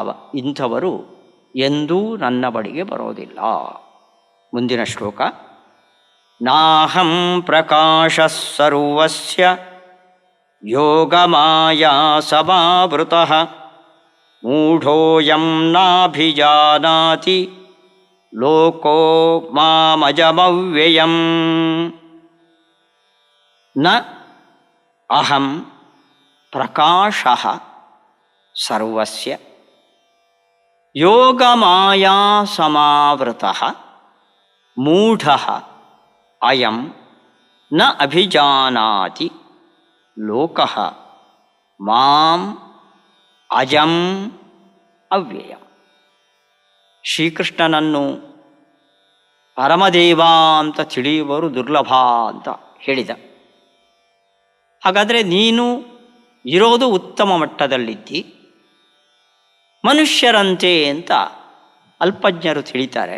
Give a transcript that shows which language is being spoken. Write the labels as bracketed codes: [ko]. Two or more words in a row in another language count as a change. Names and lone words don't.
[kn] ಇಂಥವರು ಎಂದೂ ನನ್ನ ಬಳಿಗೆ ಬರೋದಿಲ್ಲ. ಮುಂದಿನ ಶ್ಲೋಕ. [sa] ನಾಹಂ ಪ್ರಕಾಶ ಸರ್ವಸ್ಯ ಯೋಗಮಾಯಾ ಸಮಾವೃತಃ ಮೂಢೋಯಂ ನಾಭಿಜಾನಾತಿ ಲೋಕೋ ಮಾಮಜಮವ್ಯಯಂ. ನ ಅಹಂ ಪ್ರಕಾಶಃ ಸರ್ವಸ್ಯ ಯೋಗಮಾಯಾ ಸಮಾವೃತಃ ಮೂಢಃ ಅಯಂ ನ ಅಭಿಜಾನಾತಿ ಲೋಕಃ ಮಾಂ ಅಜಂ ಅವ್ಯಯಂ. [kn] ಶ್ರೀಕೃಷ್ಣನನ್ನು ಪರಮದೇವ ಅಂತ ತಿಳಿಯುವರು ದುರ್ಲಭ ಅಂತ ಹೇಳಿದ. ಹಾಗಾದರೆ ನೀನು ಇರೋದು ಉತ್ತಮ ಮಟ್ಟದಲ್ಲಿದ್ದಿ, ಮನುಷ್ಯರಂತೆ ಅಂತ ಅಲ್ಪಜ್ಞರು ತಿಳಿತಾರೆ.